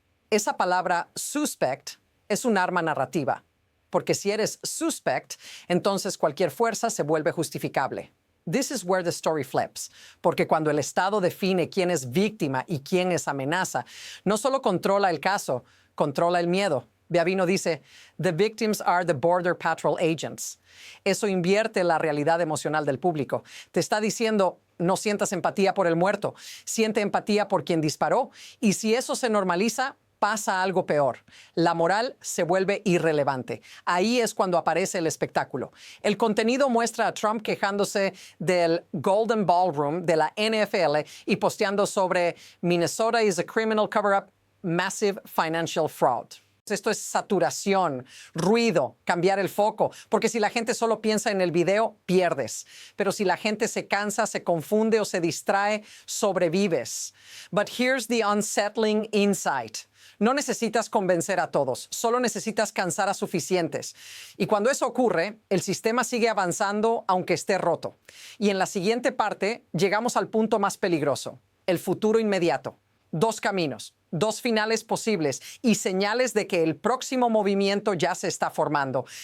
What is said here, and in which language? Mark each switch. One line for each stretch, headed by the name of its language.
Spanish: Esa palabra suspect es un arma narrativa, porque si eres suspect, entonces cualquier fuerza se vuelve justificable.
English: This is where the story flips,
Spanish: porque cuando el Estado define quién es víctima y quién es amenaza, no solo controla el caso, controla el miedo.
English: Beavino dice, the victims are the Border Patrol agents.
Spanish: Eso invierte la realidad emocional del público. Te está diciendo, no sientas empatía por el muerto, siente empatía por quien disparó. Y si eso se normaliza, pasa algo peor. La moral se vuelve irrelevante. Ahí es cuando aparece el espectáculo. El contenido muestra a Trump quejándose del Golden Ballroom de la NFL y posteando sobre
English: Minnesota is a criminal cover-up, massive financial fraud.
Spanish: Esto es saturación, ruido, cambiar el foco, porque si la gente solo piensa en el video, pierdes. Pero si la gente se cansa, se confunde o se distrae, sobrevives.
English: But here's the unsettling insight.
Spanish: No necesitas convencer a todos, solo necesitas cansar a suficientes. Y cuando eso ocurre, el sistema sigue avanzando aunque esté roto. Y en la siguiente parte llegamos al punto más peligroso, el futuro inmediato. Dos caminos, dos finales posibles y señales de que el próximo movimiento ya se está formando.